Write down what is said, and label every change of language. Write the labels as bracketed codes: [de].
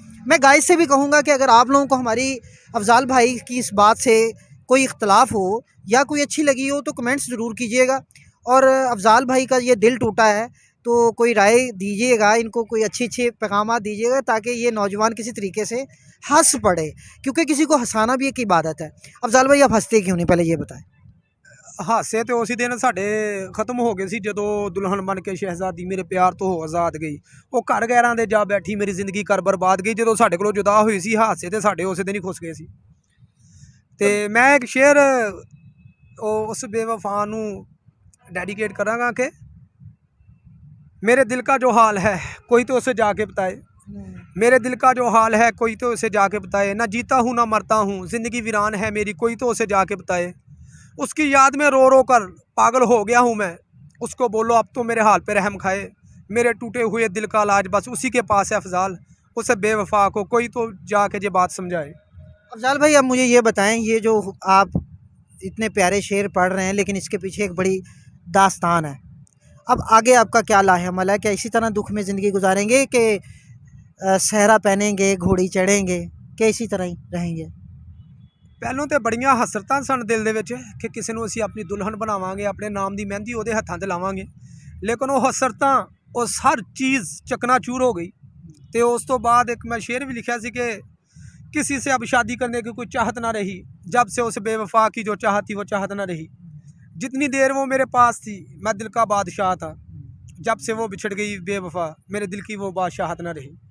[hi] मैं गाइस से भी कहूँगा कि अगर आप लोगों को हमारी अफ़ज़ाल भाई की इस बात से कोई इख्तलाफ हो या कोई अच्छी लगी हो तो कमेंट्स ज़रूर कीजिएगा। और अफ़ज़ाल भाई का ये दिल टूटा है तो कोई राय दीजिएगा, इनको कोई अच्छे पैगाम दीजिएगा ताकि ये नौजवान किसी तरीके से हंस पड़े, क्योंकि किसी को हंसाना भी एक इबादत है। अफ़ज़ाल भाई आप हंसते क्यों नहीं, पहले ये बताएं। [pa] ਹਾਸੇ ਤੇ ਉਸੇ ਦਿਨ ਸਾਡੇ ਖਤਮ ਹੋ ਗਏ ਸੀ ਜਦੋਂ ਦੁਲਹਨ ਬਣ ਕੇ ਸ਼ਹਿਜ਼ਾਦੀ ਮੇਰੇ ਪਿਆਰ ਤੋਂ ਆਜ਼ਾਦ ਗਈ। ਉਹ ਘਰ ਗੈਰਾਂ ਦੇ ਜਾ ਬੈਠੀ, ਮੇਰੀ ਜ਼ਿੰਦਗੀ ਕਰ ਬਰਬਾਦ ਗਈ। ਜਦੋਂ ਸਾਡੇ ਕੋਲੋਂ ਜੁਦਾ ਹੋਈ ਸੀ, ਹਾਸੇ ਤੇ ਸਾਡੇ ਉਸੇ ਦਿਨ ਹੀ ਖੁੱਸ ਗਏ ਸੀ। ਤੇ ਮੈਂ ਇੱਕ ਸ਼ੇਅਰ ਉਸ ਬੇਵਫਾ ਨੂੰ ਡੈਡੀਕੇਟ ਕਰਾਂਗਾ ਕਿ [hi] मेरे दिल का जो हाल है कोई तो उसे जाके बताए, मेरे दिल का जो हाल है कोई तो उसे जाके बताए, ना जीता हूँ ना मरता हूँ, ज़िंदगी वीरान है मेरी कोई तो उसे जाके बताए। उसकी याद में रो रो कर पागल हो गया हूँ मैं, उसको बोलो अब तो मेरे हाल पे रहम खाए। मेरे टूटे हुए दिल का इलाज बस उसी के पास है अफ़ज़ाल, उसे बेवफा को कोई तो जाके ये बात समझाए। अफ़ज़ाल भाई अब मुझे ये बताएं, ये जो आप इतने प्यारे शेर पढ़ रहे हैं लेकिन इसके पीछे एक बड़ी दास्तान है। अब आगे आपका क्या लाहेअमल है? क्या इसी तरह दुख में ज़िंदगी गुजारेंगे कि सहरा पहनेंगे, घोड़ी चढ़ेंगे, कि इसी तरह ही रहेंगे? [pa] ਪਹਿਲੋਂ ਤੇ ਬੜੀਆਂ ਹਸਰਤਾਂ ਸਨ ਦਿਲ ਦੇ ਵਿੱਚ ਕਿ ਕਿਸੇ ਨੂੰ ਅਸੀਂ ਆਪਣੀ ਦੁਲਹਨ ਬਣਾਵਾਂਗੇ, ਆਪਣੇ ਨਾਮ ਦੀ ਮਹਿੰਦੀ ਉਹਦੇ ਹੱਥਾਂ ਤੇ ਲਾਵਾਂਗੇ, ਲੇਕਿਨ ਉਹ ਹਸਰਤਾਂ ਉਹ ਹਰ ਚੀਜ਼ ਚਕਨਾਚੂਰ ਹੋ गई। [hi] तो उस तो बाद एक मैं शेर भी लिखा सी कि किसी से अब शादी करने की कोई चाहत ना रही, जब से उस बेवफा की जो चाहत थी वो चाहत ना रही। जितनी देर वो मेरे पास थी मैं दिल का बादशाह था, जब से वो बिछड़ गई बेवफा मेरे दिल की वो बादशाहत ना रही।